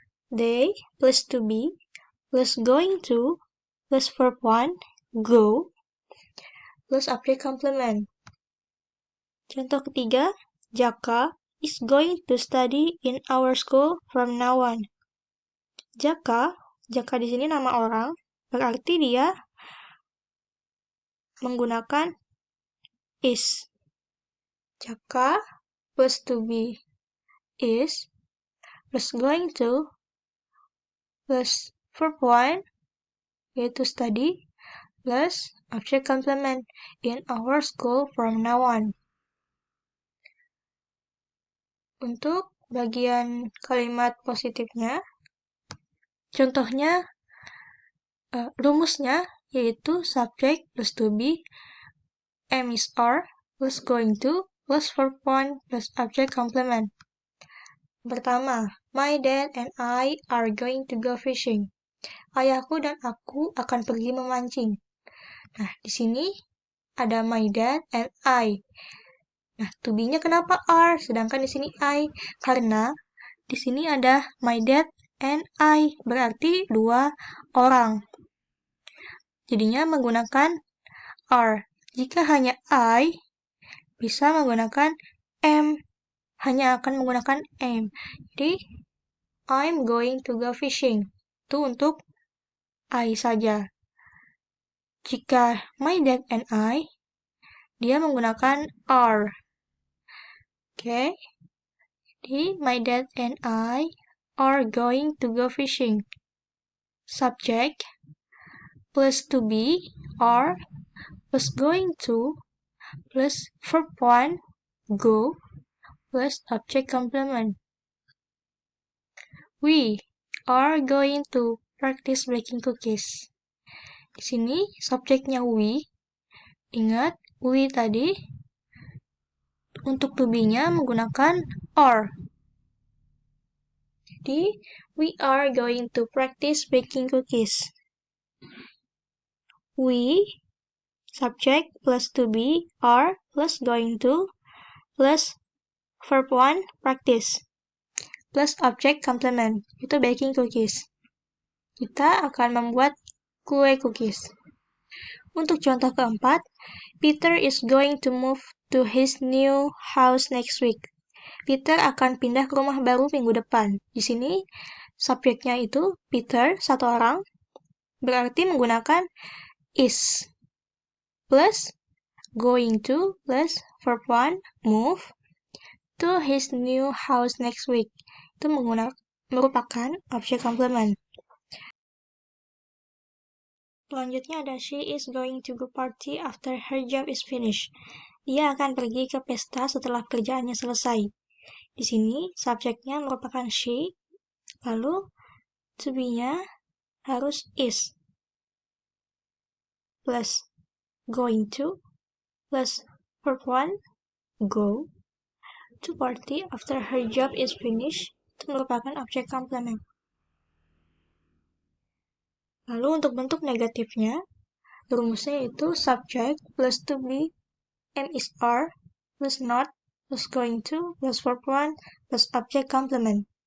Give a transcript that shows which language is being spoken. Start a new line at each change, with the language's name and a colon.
English: They plus to be plus going to plus verb 1, go, plus object complement.
Indonesian: Contoh ketiga,
English: Jaka is going to study in our school from now on.
Indonesian: Jaka di sini nama orang, berarti dia menggunakan is.
English: Jaka plus to be is plus going to plus verb 1 yaitu study plus object complement in our school from now on.
Indonesian: Untuk bagian kalimat positifnya, contohnya rumusnya yaitu
English: subject plus to be, am is are plus going to plus verb 1 plus object complement.
Indonesian: Pertama,
English: my dad and I are going to go fishing.
Indonesian: Ayahku dan aku akan pergi memancing. Nah, di sini ada
English: my dad and I.
Indonesian: Nah, to be-nya kenapa are, sedangkan di sini I? Karena di sini ada
English: my dad and I,
Indonesian: berarti dua orang. Jadinya menggunakan are. Jika hanya I, bisa menggunakan am. Hanya akan menggunakan am.
English: Jadi, I'm going to go fishing.
Indonesian: Itu untuk I saja. Jika
English: my dad and I,
Indonesian: dia menggunakan are. Oke. Jadi,
English: my dad and I are going to go fishing. Subject plus to be, are, plus going to, plus verb 1, go, plus object complement. We are going to practice baking cookies.
Indonesian: Di sini subjeknya we. Ingat, we tadi untuk to be-nya menggunakan are. Jadi,
English: we are going to practice baking cookies. We, subject plus to be, are, plus going to, plus verb 1, practice, plus object complement, itu baking cookies.
Indonesian: Kita akan membuat kue cookies. Untuk contoh keempat,
English: Peter is going to move to his new house next week.
Indonesian: Peter akan pindah ke rumah baru minggu depan. Di sini, subjeknya itu Peter, satu orang, berarti menggunakan is.
English: Plus, going to, plus verb 1, move, to his new house next week.
Indonesian: Itu merupakan object complement. Selanjutnya ada
English: she is going to go party after her job is finished.
Indonesian: Dia akan pergi ke pesta setelah kerjaannya selesai. Di sini subjeknya merupakan she, lalu to be-nya harus is.
English: Plus going to, plus verb 1, go, to party after her job is finished.
Indonesian: Itu merupakan object complement. Lalu untuk bentuk negatifnya, rumusnya itu
English: subject plus to be, am is are, plus not, plus going to, plus verb 1, plus object complement.